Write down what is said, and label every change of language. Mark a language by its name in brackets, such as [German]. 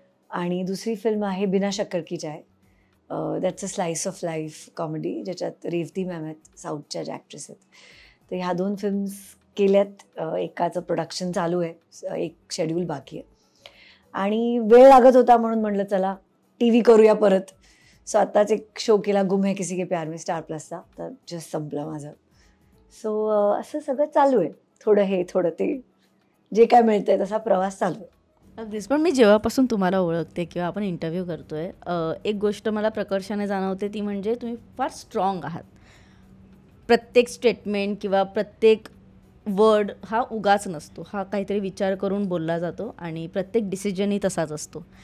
[Marathi] आणि दुसरी फिल्म आहे बिना शक्कर की चाय. [English] that's a slice of life comedy, [Marathi] ज्याच्यात रेवती मॅम आहेत, साऊथच्या ज्या ॲक्ट्रेस आहेत. तर ह्या 2 फिल्म्स केल्यात. एकाचं प्रोडक्शन चालू आहे, एक शेड्यूल बाकी आहे आणि वेळ लागत होता म्हणून म्हटलं चला TV करूया परत. सो आत्ताच एक शो केला गुम है किसी के प्यार में स्टार प्लसचा, तर जस्ट संपलं माझं. सो असं सगळं चालू आहे, थोडं हे थोडं ते, जे काय मिळतंय तसा प्रवास चालू आहे. अगदीच. पण मी जेव्हापासून तुम्हाला ओळखते किंवा आपण इंटरव्ह्यू करतोय, एक गोष्ट मला प्रकर्षाने जाणवते ती म्हणजे तुम्ही फार स्ट्रॉंग आहात. प्रत्येक स्टेटमेंट किंवा प्रत्येक वर्ड हा उगाच नसतो, हा काहीतरी विचार करून बोलला जातो आणि प्रत्येक डिसिजनही तसाच असतो.